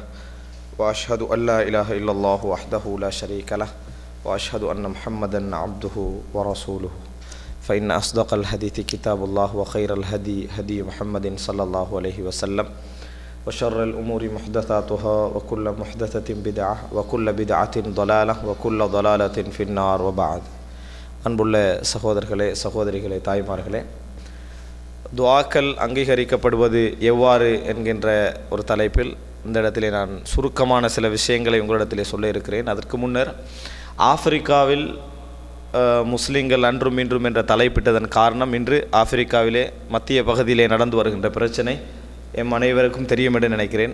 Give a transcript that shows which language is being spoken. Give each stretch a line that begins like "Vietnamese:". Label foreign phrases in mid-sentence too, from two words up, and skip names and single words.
Arabic: وأشهد أن لا إله إلا الله وحده لا شريك له وأشهد أن محمدا عبده ورسوله. فإن أصدق الحديث كتاب الله وخير الهدي هدي محمد صلى الله عليه وسلم وشر الأمور محدثاتها وكل محدثة بدعة وكل بدعة ضلالة وكل ضلالة في النار وبعد.
Tamil: அன்புள்ள சகோதரர்களே சகோதரிகளே தாய்மார்களே, துஆக்கள் அங்கீகரிக்கப்படுவது எவ்வாறு என்கின்ற ஒரு தலைப்பில் இந்த இடத்திலே நான் சுருக்கமான சில விஷயங்களை உங்களிடத்திலே சொல்ல இருக்கிறேன். அதற்கு முன்னர் ஆப்பிரிக்காவில் முஸ்லீம்கள் அன்றும் இன்றும் என்ற தலைப்பிட்டதன் காரணம், இன்று ஆப்பிரிக்காவிலே மத்திய பகுதியிலே நடந்து வருகின்ற பிரச்சனை எம் அனைவருக்கும் தெரியும் என்று நினைக்கிறேன்.